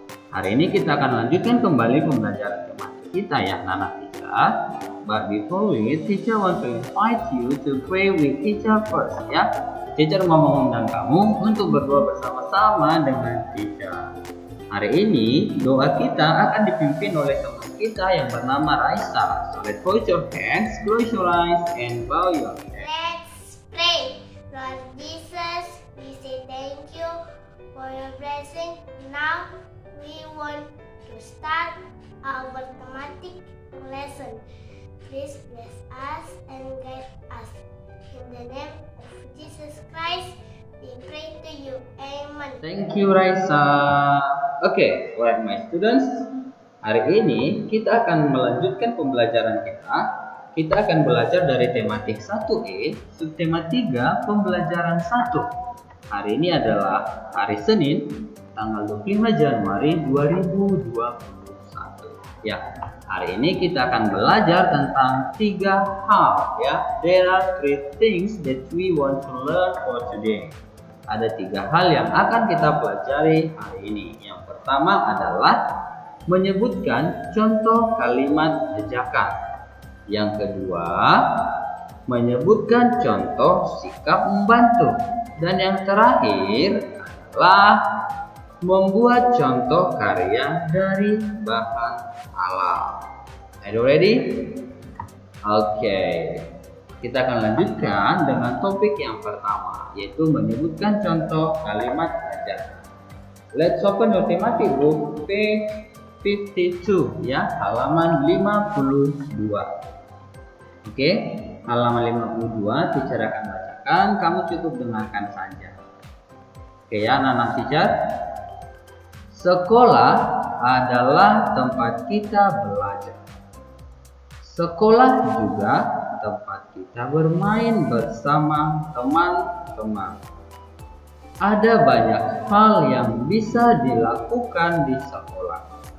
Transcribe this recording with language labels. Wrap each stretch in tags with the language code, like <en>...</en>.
<id>Hari ini kita akan lanjutkan kembali pembelajaran tematik kita ya, anak kita.</id> <en>But before we, teacher want to invite you to pray with teacher first ya.</en> <id>Teacher mau mengundang kamu untuk berdoa bersama-sama dengan teacher. Hari ini doa kita akan dipimpin oleh teman kita yang bernama Raisa.</id> <en>So let's put your hands, close your eyes, and bow your head. Let's pray. Lord Jesus, we say thank you for your blessing. Now we want to start our thematic lesson. Please bless us and guide us. In the name of Jesus Christ, we pray to you. Amen. Thank you Raisa. Oke, alright my students.</en> <id>Hari ini kita akan melanjutkan pembelajaran kita. Kita akan belajar dari tematik 1E, subtema 3, pembelajaran 1. Hari ini adalah hari Senin, tanggal 25 Januari 2021. Ya, hari ini kita akan belajar tentang 3 hal ya.</id> <en>There are 3 things that we want to learn for today.</en> <id>Ada 3 hal yang akan kita pelajari hari ini. Yang pertama adalah menyebutkan contoh kalimat ajakan. Yang kedua, menyebutkan contoh sikap membantu. Dan yang terakhir adalah membuat contoh karya dari bahan alam.</id> <en>Are you ready?</en> <id>Oke. Kita akan lanjutkan dengan topik yang pertama, yaitu menyebutkan contoh kalimat ajakan.</id> <en>Let's open your thematic book page 52 ya,</en> <id>halaman 52. Oke, halaman 52 teacher akan bacakan, kamu cukup dengarkan saja. Oke ya, anak-anak teacher. Sekolah adalah tempat kita belajar. Sekolah juga tempat kita bermain bersama teman-teman. Ada banyak hal yang bisa dilakukan di sekolah.</id>